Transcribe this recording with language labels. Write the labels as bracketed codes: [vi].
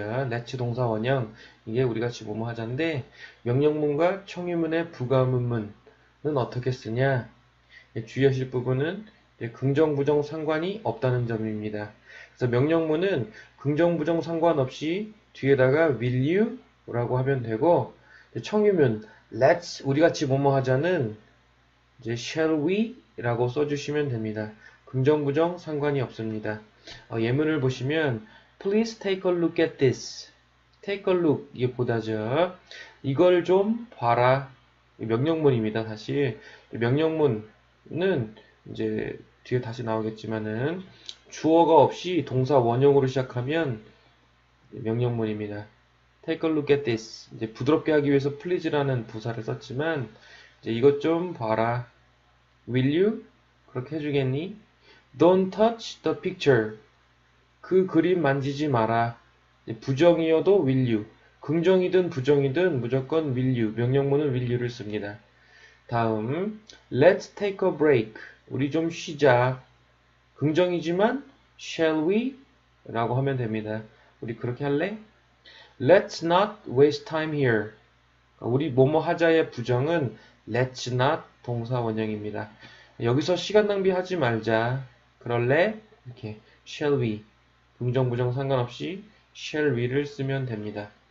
[ko] let's 동사 원형 이게 우리같이 뭐뭐 하자인데 명령문과 청유문의 부가문문은 어떻게 쓰냐 주의하실 부분은 긍정 부정 상관이 없다는 점입니다. 그래서 명령문은 긍정 부정 상관없이 뒤에다가 will you 라고 하면 되고 청유문 let's 우리같이 뭐뭐 하자는 이제 shall we 라고 써주시면 됩니다. 긍정 부정 상관이 없습니다. 예문을 보시면 [en] please take a look at this. [ko] take a look 이게 보다죠. 이걸 좀 봐라. 명령문입니다. 다시 명령문은 이제 뒤에 다시 나오겠지만은 주어가 없이 동사 원형으로 시작하면 명령문입니다. [en] take a look at this. [ko] 이제 부드럽게 하기 위해서 please라는 부사를 썼지만 이제 이것 좀 봐라. [en] will you? [ko] 그렇게 해주겠니? [en] Don't touch the picture. [ko] 그 그림 만지지 마라. 부정이어도 will you. 긍정이든 부정이든 무조건 will you. 명령문은 will you를 씁니다. 다음 [en] Let's take a break. [ko] 우리 좀 쉬자. 긍정이지만 [en] shall we? [ko] 라고 하면 됩니다. 우리 그렇게 할래? [en] Let's not waste time here. [ko] 우리 뭐뭐 하자의 부정은 let's not 동사 원형입니다. 여기서 시간 낭비하지 말자. 그럴래? 이렇게 shall we 긍정 부정 상관없이 shall we를 쓰면 됩니다.